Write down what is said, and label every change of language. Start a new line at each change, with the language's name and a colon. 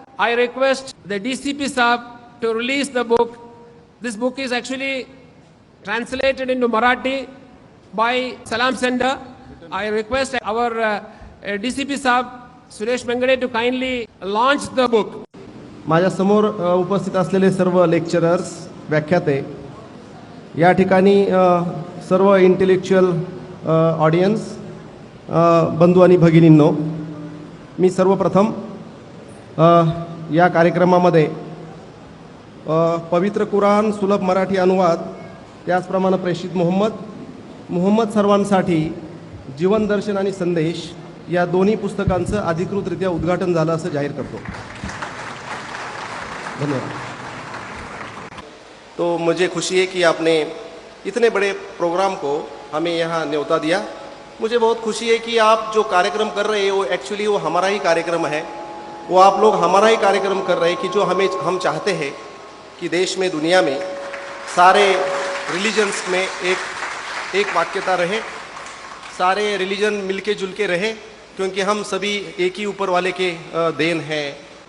English: I request the DCP Saab to release the book. This book is actually translated into Marathi by Salam Center. I request our DCP Saab, Suresh Bengade, to kindly launch the book.
Marathi: माझ्या समोर उपस्थित असलेले सर्व lecturers, व्याख्याते, या ठिकाणी सर्व intellectual audience, बंधू आणि भगिनींनो, मी सर्वप्रथम या कार्यक्रमामध्ये पवित्र कुराण सुलभ मराठी अनुवाद, त्याचप्रमाणे प्रेषित मुहम्मद सर्वांसाठी जीवन दर्शन आणि संदेश या दोन्ही पुस्तकांचं अधिकृतरित्या उद्घाटन झालं असं जाहीर करतो. धन्यवाद.
Hindi: तो मुझे खुशी है कि आपने इतने बड़े प्रोग्राम को हमें यहाँ न्योता दिया. मुझे बहुत खुशी है कि आप जो कार्यक्रम कर रहे हैं वो एक्चुअली वो हमारा ही कार्यक्रम है. वो आप लोग हमारा ही कार्यक्रम कर रहे हैं कि जो हम चाहते हैं कि देश में, दुनिया में सारे रिलीजन्स में एक वाक्यता रहे, सारे रिलीजन मिलके जुल के रहे, क्योंकि हम सभी एक ही ऊपर वाले के देन हैं.